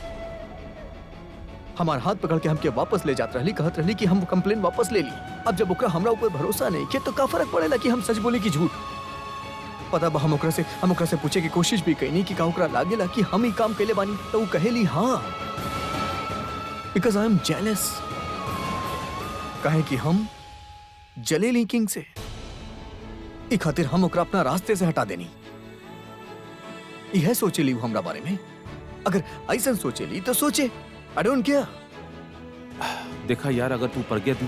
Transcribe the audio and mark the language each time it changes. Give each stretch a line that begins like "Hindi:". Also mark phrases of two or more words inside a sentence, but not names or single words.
Bhojpuri: हमार हाथ पकड़ के हमके वापस ले जात रहली, कहत रहली कि हम कंप्लेन वापस ले ली। अब जब ओकरा हमरा ऊपर भरोसा नहीं के तो का फर्क पड़ेला कि हम सच बोले कि झूठ? पता बा हम ओकरा से पूछे की कोशिश भी कईनी कि का ओकरा लागेला कि हम ही काम कैले बानी, तो वो कहेली हाँ,
English: because I am jealous.
Bhojpuri: काहे कि हम जलेली किंग से, ई खातिर हम ओकरा अपना रास्ते से हटा देनी। यह सोचेली वो हमरा बारे में। अगर ऐसा सोचेली तो सोचे,
English: I don't care.
Bhojpuri: देखा यार, अगर तू प्रज्ञा दी